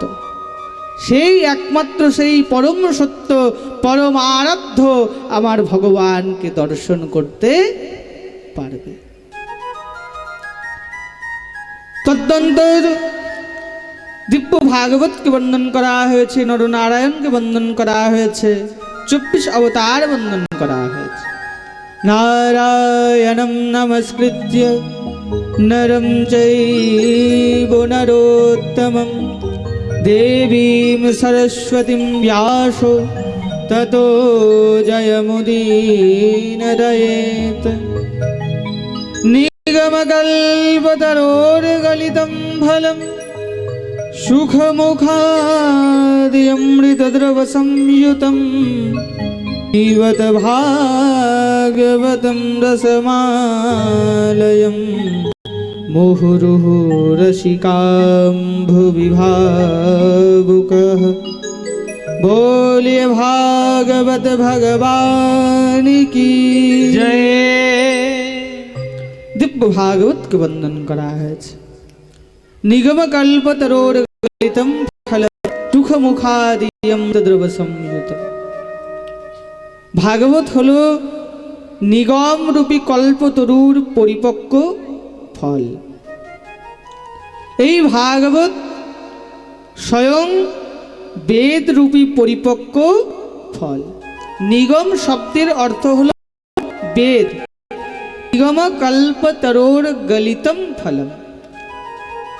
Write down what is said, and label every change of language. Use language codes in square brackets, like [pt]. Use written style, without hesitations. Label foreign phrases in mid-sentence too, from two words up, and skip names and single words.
[bn] সেই একমাত্র সেই পরম সত্য, পরম আরাধ্য আমার ভগবানকে দর্শন করতে পারবে। তদ্দন্তর দিব্য ভাগবতকে বন্দন করা হয়েছে, নরনারায়ণকে বন্দন করা হয়েছে, 24 অবতার বন্দন করা হয়েছে। [sa] নারায়ণং নমস্কৃত্য নরং চৈব নরোত্তমং দেবীং সরস্বতীং ব্যাসো ততো জয়মুদীরয়েৎ। নিগমকল্পতরোর্গলিतं ফলম সুখমুখাদ্যমৃতদ্রবসंयुतं পিবত ভাগবतं রসমালয়ಂ মুহুর্মুহু রসিকাঃ ভুবি ভাবুকঃ। [hi] बोलिए भागवत भगवान की जय। दिव्य भागवत के वंदन करा है। [sa] निगम कल्पतरोर्गलितं फलं सुखमुखादियं तद्रवसंयुतं। [bn] ভাগবত হলো নিগম রূপী কল্পতরুর পরিপক্ব ফল। এই ভাগবত স্বয়ং বেদ রূপী পরিপক্ক ফল। নিগম শব্দের অর্থ হলো বেদ। [sa] নিগম কল্পতরোর গলিতম ফলম।